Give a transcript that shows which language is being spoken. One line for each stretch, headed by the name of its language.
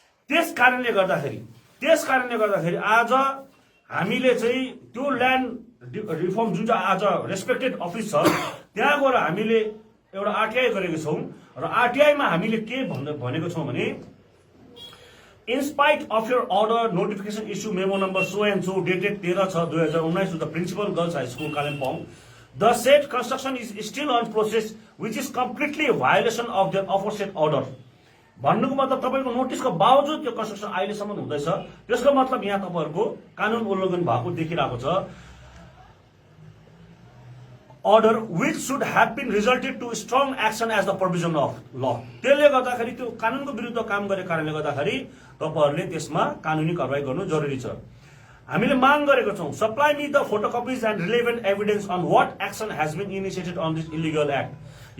Nepali: त्यस कारणले गर्दाखेरि आज हामीले चाहिँ त्यो ल्यान्ड रिफर्म जुन चाहिँ आज रेस्पेक्टेड अफिस छ त्यहाँ गएर हामीले एउटा आरटीआई गरेको छौं र आरटीआई मा हामीले के भनेको छौं भने
English: In spite of your order notification issue memo number so and so dated 13/6/2019 to the principal girls high school Kalimpong the said construction is still on process which is completely violation of their aforesaid order.
Nepali: भन्नुको मतलब तपाईको नोटिसको बावजुद त्यो construction अहिलेसम्म हुँदैछ त्यसको मतलब यहाँ तपाईहरुको कानुन उल्लङ्घन भएको देखिरहेको छ।
English: order which should have been resulted to strong action as the provision of law.
Nepali: त्यसले गर्दाखेरि त्यो कानुनको विरुद्ध काम गरे कारणले गर्दाखेरि तपाईहरुले त्यसमा कानुनी कारबाही गर्नु जरुरी छ। हामीले माग गरेको छौं,
English: Supply me the photocopies and relevant evidence on what action has been initiated on this illegal act.